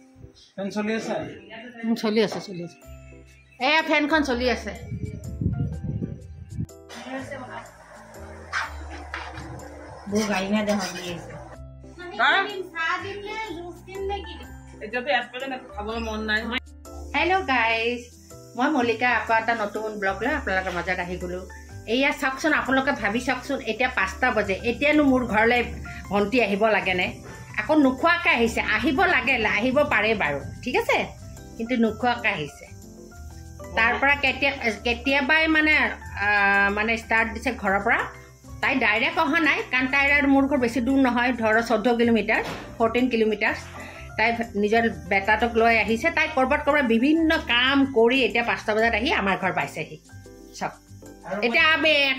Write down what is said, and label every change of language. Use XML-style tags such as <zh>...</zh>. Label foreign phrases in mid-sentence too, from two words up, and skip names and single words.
<as>ফেন চলি আছে চলি আছে এয়া ফেনখন চলি আছে</as> <hi>वो गाड़ी में दे हम लिए हेलो गाइस मैं मल्लिका आपा</hi> <as>এটা নতুন ব্লগ লৈ আপোনালোকৰ মাজত আহি গলো এয়া চাওকচোন আপোনালোকে ভাবি চাওকচোন এতিয়া 5টা বজে এতিয়ানো মোৰ ঘৰলৈ ভন্টি আহিব লাগে নে আকৌ নুখোৱাকে আহিছে আহিব লাগে আহিব পাৰে বাৰু ঠিক আছে কিন্তু নুখোৱাকে আহিছে তাৰ পৰা কেতিয়াবাই মানে ষ্টাৰ্ট দিছে ঘৰৰ পৰা তাই ডাইৰেক্ট অহা নাই কাৰণ তাইৰ মোৰ ঘৰ বেছি দূৰ নহয় ধৰ 14 কিলোমিটাৰ 14 কিলোমিটাৰ তাই নিজৰ বেটাটোক লৈ আহিছে তাই কৰবাত বিভিন্ন কাম কৰি এতিয়া 5টা বজাত আহি আমাৰ ঘৰ পাইছেহি সব এতিয়া আমি</as>